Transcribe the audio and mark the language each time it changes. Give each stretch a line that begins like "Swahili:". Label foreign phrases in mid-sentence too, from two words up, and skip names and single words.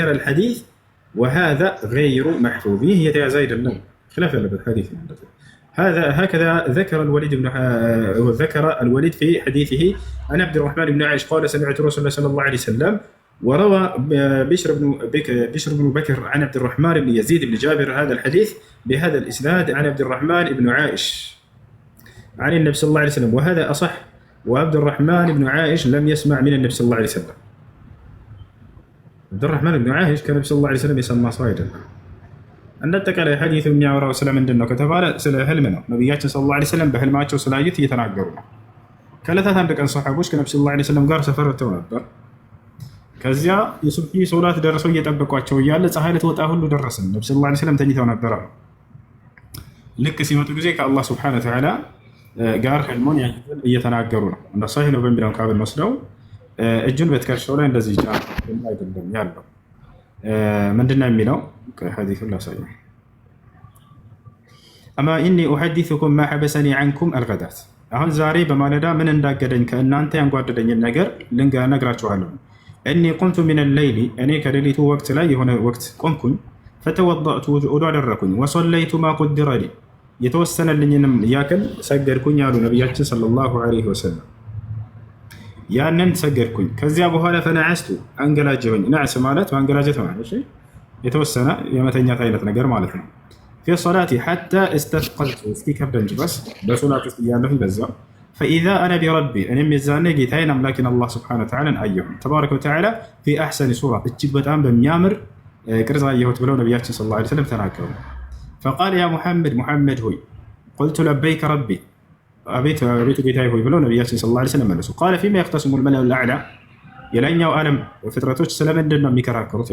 Arabic: الحديث وهذا غير محفوظ هي زايد النوم خلاف الحديث هذا هكذا ذكر الوليد في حديثه عن عبد الرحمن بن عائشة قال سمعت رسول الله صلى الله عليه وسلم وروى بشر بن بكر عن عبد الرحمن بن يزيد بن جابر هذا الحديث بهذا الإسناد عن عبد الرحمن بن عائش عن النبي صلى الله عليه وسلم وهذا أصح وعبد الرحمن بن عائش لم يسمع من النبي صلى الله عليه وسلم عبد الرحمن بن عائش كان النبي صلى الله عليه وسلم يسمى صايدا
Amharic: እንደተቀለ ሐዲስ የሚያወራው ስለምንድን ነው ከተባለ ስለ ህልም ነው። ነብያችን
Arabic: صلى الله عليه وسلم
Amharic: በህልማቸው ስላዩት እየተናገሩ ነው። ከዕለታት አንድ ቀን ሰሃቦች ከነብዩ
Arabic: صلى الله عليه وسلم
Amharic: ጋር ሰፈር ወጥተው ነበር። ከዚያ የሱብሒ ሶላት ደርሰው እየጠበቋቸው እያለ ፀሐይ ልትወጣ ሁሉ ደረስን። ነብዩ
Arabic: صلى الله عليه وسلم
Amharic: ተኝተው ነበር አሉ። ልክ ሲመጡ ጊዜ ከአላህ
Arabic: سبحانه وتعالى
Amharic: ጋር ህልሙን እየተናገሩ ነው። እንደ ሰሂህ ነው በሚለው ካብን ወስደው እጁን በትከሻው ላይ እንደዚህ ጫን አይደለም ያለው ምንድነው የሚለው ከሐዲሱ ላሳየ
Arabic: أما إني أحدثكم ما حبسني عنكم الغداة
Amharic: አሁን ዛሬ በማለዳ ምን እንዳገደኝ ከእናንተ ያንጓደደኝን ነገር ነግራችኋለሁ
Arabic: إني قمت من الليل
Amharic: እኔ ከሌሊቱ ወቅት ላይ የሆነ ወቅት ቆምኩኝ فتوضأت ውዱእ አደረኩኝ
Arabic: وصليت ما قدر لي
Amharic: የተወሰነልኝንም ያክል ሰገድኩኝ አሉ ነብያችን
Arabic: صلى الله عليه وسلم
Amharic: ያንን ሰገድኩኝ። ከዚያ በኋላ ፈነዐስቱ አንገላጀሁኝ። ነዕስ ማለት ማንገላጀት ማለት እሺ፣ የተወሰነ የመተኛት አይነት ነገር ማለት ነው።
Arabic: في صلاتي حتى استثقلت
Amharic: እስኪከብደኝ ድረስ በሶላት ውስጥ እያለሁኝ በዛው
Arabic: فإذا أنا بربي
Amharic: እኔም የዛኔ ጌታዬን አምላኬን አላህ
Arabic: سبحانه وتعالى
Amharic: አየሁኝ።
Arabic: تبارك وتعالى في أحسن صورة
Amharic: እጅግ በጣም በሚያምር ቅርጽ አየሁት ብለው ነቢያችን
Arabic: صلى الله عليه وسلم
Amharic: ተናገሩ።
Arabic: فقال يا محمد
Amharic: ሙሐመድ ሆይ
Arabic: قلت لبيك ربي
Amharic: አቤቱ ጌታዬ ሆይ ብለው ነቢያችን
Arabic: صلى الله عليه وسلم
Amharic: መለሱ።
Arabic: قال فيم يختصم الملأ الأعلى
Amharic: የላይኛው ዓለም ፍጥረቶች ስለምንድን ነው የሚከራከሩት?